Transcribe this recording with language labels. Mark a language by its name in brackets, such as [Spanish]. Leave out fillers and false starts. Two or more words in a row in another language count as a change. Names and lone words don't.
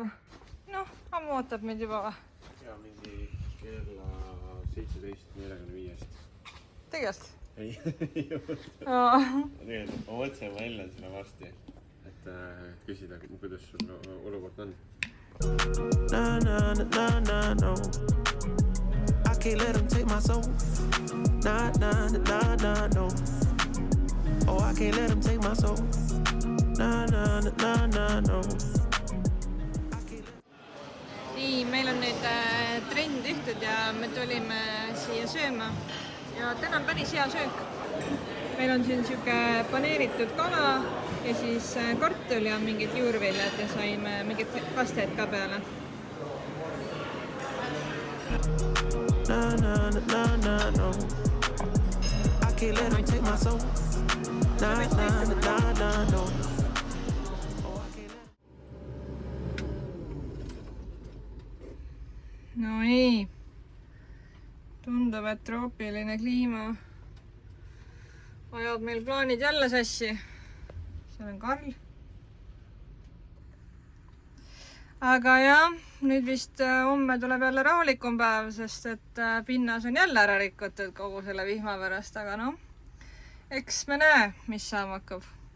[Estonian] Noh, ammu ootab meid juba või? Jaa, mingi kella 17:45. Tegelikult? Ei, tegelikult ma mõtlesin välja sinna varsti, et küsida, kuidas sul olukord on. [English] No. I can't let them take my soul. No. Oh, I can't let them take my soul. No. [Estonian] Nii, meil on nüüd trenn tehtud ja me tulime siia sööma. Ja täna on päris hea söök. Meil on siin siuke paneeritud kala ja siis kartul ja mingid juurviljad ja saime mingid pasted ka peale. [English] No. I can't let them take my soul. No. [Estonian] No ei. Tundub, et troopiline kliima ajab meil plaanid jälle sassi. Seal on Karl. Aga jah, nüüd vist homme tuleb jälle rahulikum päev, sest et pinnas on jälle ära rikutud kogu selle vihma pärast, aga noh, eks me näe, mis saama hakkab.